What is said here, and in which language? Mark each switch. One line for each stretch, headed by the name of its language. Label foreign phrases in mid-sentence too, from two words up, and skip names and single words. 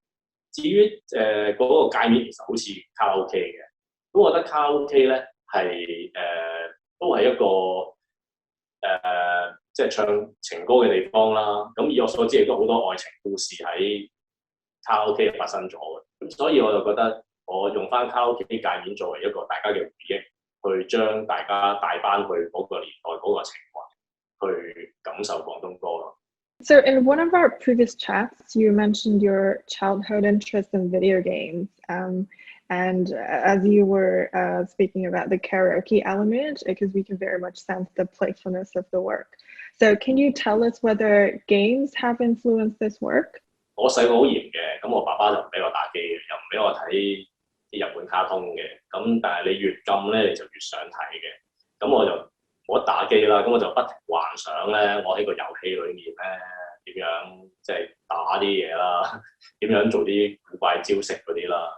Cantonese: 至於嗰個界面其實好似卡拉 OK 嘅，咁我覺得卡拉 OK 咧係都係一個即係唱情歌嘅地方啦。咁以我所知亦都好多愛情故事喺卡拉 OK 發生咗嘅。咁所以我就覺得我用翻卡拉 OK 界面作為一個大家嘅回憶，去將大家帶翻去嗰個年代嗰個情懷，去感受廣東歌咯。
English: So in one of our previous chats, you mentioned your childhood interest in video games. And as you were speaking about the karaoke element, because we can very much sense the playfulness of the work. So can you tell us whether games have influenced this work?
Cantonese: 我細個好嚴嘅，咁我爸爸就唔俾我打機嘅，又唔俾我睇啲日本卡通嘅。咁但係你越禁咧，你就越想睇嘅。咁我就冇得打機啦，咁我就不停幻想咧，我喺個遊戲裏面咧點樣即係打啲嘢啦，點樣做啲古怪招式嗰啲啦。